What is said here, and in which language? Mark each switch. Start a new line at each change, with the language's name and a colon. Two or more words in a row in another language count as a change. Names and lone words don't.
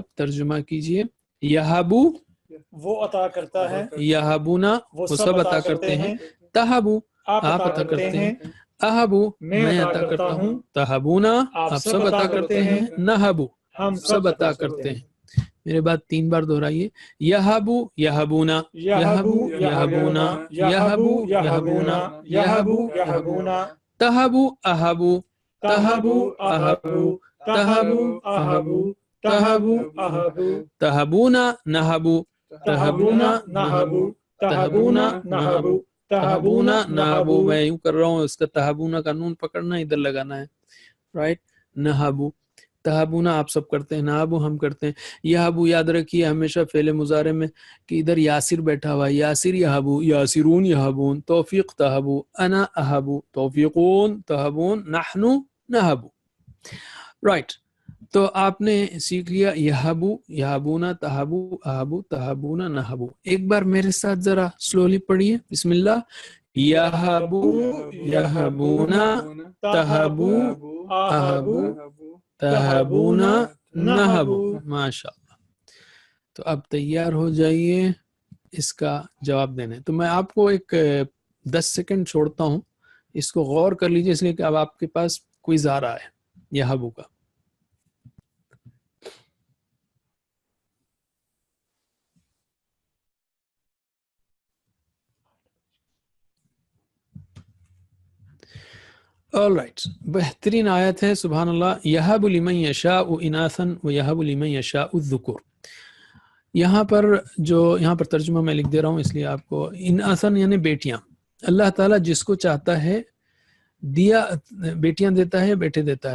Urdu: آپ ترجمہ کیجئے. یہبو وہ عطا کرتا ہے, یہبونا وہ سب عطا کرتے ہیں, تہبو آپ عطا کرتے ہیں, اہبو میں عطا کرتا ہوں, تہبونا آپ سب عطا کرتے ہیں, نہبو ہم سب عطا کرتے ہیں. میرے بات 3 بار دہرائیے.
Arabic: یہبو یہبونا, یہبو یہبونا, یہبو یہبونا, یہبو یہبونا, تہبو اہبو, تہبو اہبو, تہبو اہبو, تہبو اہبو, تہبونا نہبو, تہبونا نہبو, تہبونا نہبو, تہبونا نہبو.
Urdu: میں یوں کر رہا ہوں, اس کا تہبونا کا نون پکڑنا ادھر لگانا ہے, رائٹ.
Arabic: نہبو تہبونا
Urdu: آپ سب کرتے ہیں, نہبو ہم کرتے ہیں. یہبو یاد رکھیے ہمیشہ فعل مضارع میں کہ ادھر یاسر بیٹھا ہوا ہے,
Arabic: یاسر یہبو, یاسرون یہبون, توفیق تہبو, انا اہبو, توفیقون تہبون, نحنو نہبو,
Urdu: رائٹ. تو آپ نے سیکھ لیا
Arabic: یہبو یہبونا, تہبو اہبو, تہبونا نہبو.
Urdu: ایک بار میرے ساتھ ذرا سلولی پڑھیے,
Arabic: بسم اللہ.
Urdu: یہبو یہبونا, تہبو اہبو, تہبونا نہبو.
Arabic: ماشاء اللہ.
Urdu: تو اب تیار ہو جائیے اس کا جواب دینے. تو میں آپ کو ایک 10 سیکنڈ چھوڑتا ہوں, اس کو غور کر لیجیے, اس لیے کہ اب آپ کے پاس کوئی آ رہا ہے یہبو کا.
English: All right.
Urdu: بہترین آیت ہے,
Arabic: سبحان اللہ. یہب لمن یشاء اناثا ویہب لمن یشاء الذکور.
Urdu: یہاں پر ترجمہ میں لکھ دے رہا ہوں اس لیے آپ کو. اناثا یعنی بیٹیاں. اللہ تعالیٰ جس کو چاہتا ہے دیا بیٹیاں دیتا ہے, بیٹے دیتا ہے.